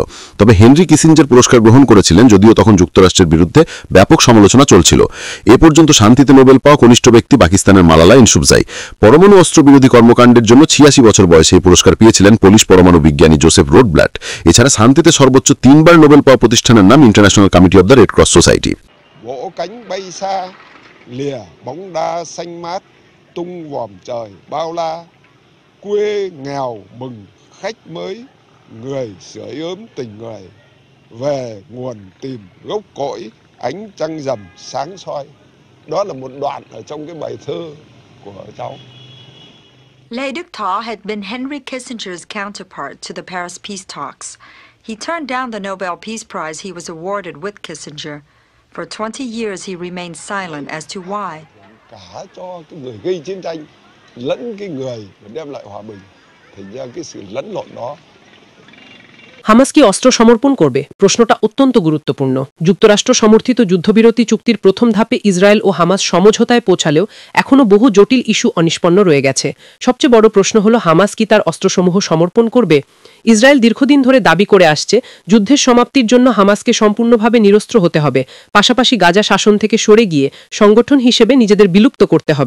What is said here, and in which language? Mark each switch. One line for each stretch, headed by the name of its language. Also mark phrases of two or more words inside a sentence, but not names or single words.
Bangla: তবে হেনরি কিসিঞ্জার পুরস্কার গ্রহণ করেছিলেন, যদিও তখন যুক্তরাষ্ট্রের বিরুদ্ধে ব্যাপক সমালোচনা চলছিল। এ পর্যন্ত শান্তিতে নোবেল পাওয়া কনিষ্ঠ ব্যক্তি পাকিস্তানের মালালা ইউসুফজাই। পরমাণু অস্ত্র বিরোধী কর্মকাণ্ডের জন্য 86 বছর বয়সে এই পুরস্কার পেয়েছিলেন পোলিশ পরমাণু বিজ্ঞানী জোসেফ রোডব্লাট। এছাড়া শান্তিতে সর্বোচ্চ 3 বার নোবেল পাওয়া প্রতিষ্ঠানের নাম ইন্টারন্যাশনাল কমিটি অব দ্য রেড ক্রস সোসাইটি।
Vietnamese: Vỗ cánh bay xa, lìa bóng đa xanh mát, tung vòm trời bao la. Quê nghèo mừng khách mới, người sưởi ấm tình người. Về nguồn tìm gốc cội, ánh trăng rằm sáng soi. Đó là một đoạn ở trong cái bài thơ của cháu.
English: Lê Đức Thọ had been Henry Kissinger's counterpart to the Paris peace talks. He turned down the Nobel Peace Prize he was awarded with Kissinger. For 20 years he remained silent as to why.
Vietnamese: Cả cho cái người gây chiến tranh lẫn cái người đem lại hòa bình. Thành ra cái sự lẫn lộn đó.
Bangla: হামাস কি অস্ত্র সমর্পণ করবে? প্রশ্নটা অত্যন্ত গুরুত্বপূর্ণ। যুক্তরাষ্ট্র সমর্থিত যুদ্ধবিরতি চুক্তির প্রথম ধাপে ইসরায়েল ও হামাস সমঝোতায় পৌঁছালেও এখনও বহু জটিল ইস্যু অনিষ্পন্ন রয়ে গেছে। সবচেয়ে বড় প্রশ্ন হল, হামাস কি তার অস্ত্রসমূহ সমর্পণ করবে? ইসরায়েল দীর্ঘদিন ধরে দাবি করে আসছে, যুদ্ধের সমাপ্তির জন্য হামাসকে সম্পূর্ণভাবে নিরস্ত্র হতে হবে, পাশাপাশি গাজা শাসন থেকে সরে গিয়ে সংগঠন হিসেবে নিজেদের বিলুপ্ত করতে হবে।